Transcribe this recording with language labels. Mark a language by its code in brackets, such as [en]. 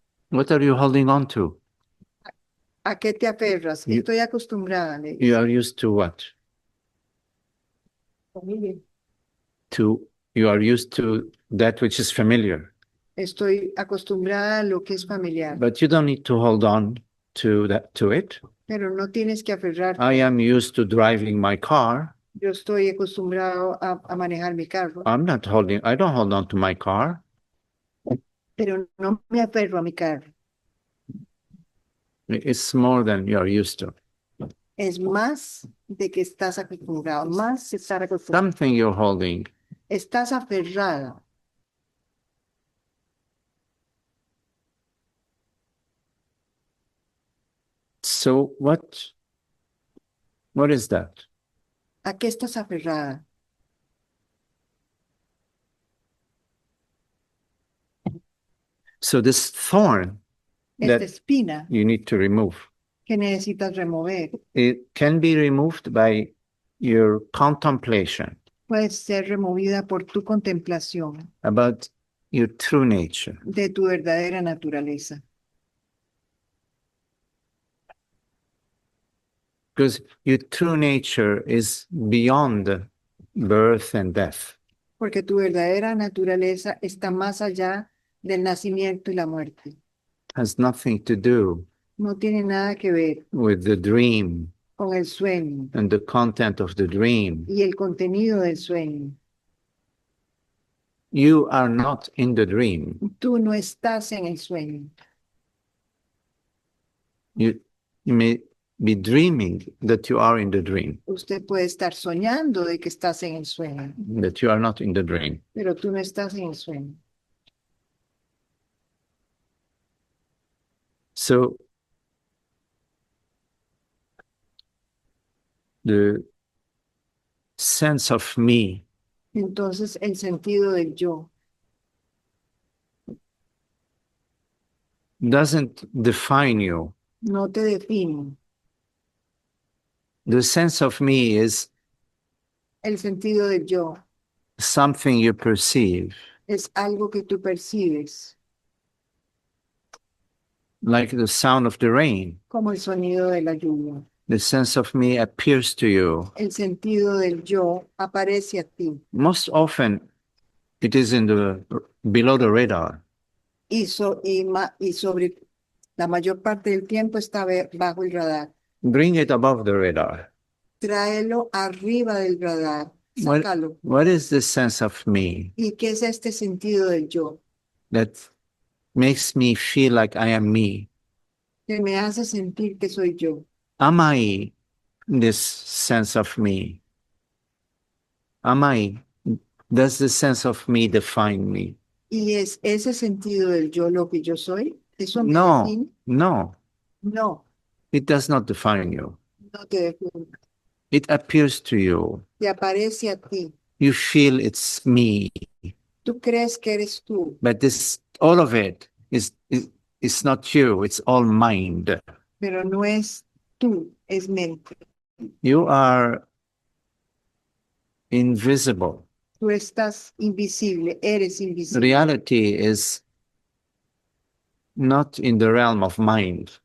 [en] What are you holding on to? [es] ¿A qué te aferras? [en] You- [es] Estoy acostumbrada, le [en] You [es] dice. [en] are used to what? [es] Familia. [en] You are used to that which is familiar. [es] Estoy acostumbrada a lo que es familiar, [en] But you don't need to hold on to it. [es] pero no tienes que aferrarte. [en] I am used to driving my car. [es] Yo estoy acostumbrado a manejar mi carro, [en] I don't hold on to my car. [es] pero no me aferro a mi carro. [en] It's more than you are used to. [es] Es más de que estás acostumbrado, más de estar acostumbrado. [en] Something you're holding. [es] Estás aferrada. [en] So what is that? [es] ¿A qué estás aferrada? [en] So this thorn [es] Esta [en] that [es] espina [en] you need to remove, [es] que necesitas remover [en] it can be removed by your contemplation [es] puede ser removida por tu contemplación [en] about your true nature. [es] de tu verdadera naturaleza. [en] Because your true nature is beyond birth and death. [es] Porque tu verdadera naturaleza está más allá del nacimiento y la muerte. [en] Has nothing to do [es] No tiene nada que ver [en] with the dream [es] con el sueño [en] and the content of the dream. [es] y el contenido del sueño. [en] You are not in the dream. [es] Tú no estás en el sueño. [en] You may be dreaming that you are in the dream, [es] Usted puede estar soñando de que estás en el sueño, [en] that you are not in the dream. [es] pero tú no estás en el sueño. [en] So the sense of me [es] Entonces el sentido del yo [en] doesn't define you. [es] no te define. [en] The sense of me is [es] El sentido del yo [en] something you perceive, [es] es algo que tú percibes, [en] like the sound of the rain. [es] como el sonido de la lluvia. [en] The sense of me appears to you. [es] El sentido del yo aparece a ti [en] Most often, it is below the radar. [es] y sobre la mayor parte del tiempo está bajo el radar. [en] Bring it above the radar. [es] Tráelo arriba del radar, [en] What, [es] sácalo. [en] what is the sense of me [es] ¿Y qué es este sentido del yo? [en] that makes me feel like I am me? [es] Que me hace sentir que soy yo. [en] Am I this sense of me? Does the sense of me define me? [es] ¿Y es ese sentido del yo lo que yo soy? ¿Eso me [en] No, [es] define? no, [en] No, it does not define you. [es] no te define. [en] It appears to you. [es] Te aparece a ti. [en] You feel it's me, [es] Tú crees que eres tú, [en] but all of it is not you. It's all mind. [es] pero no es tú, es mente. [en] You are invisible. [es] Tú estás invisible, eres invisible. [en] Reality is not in the realm of mind,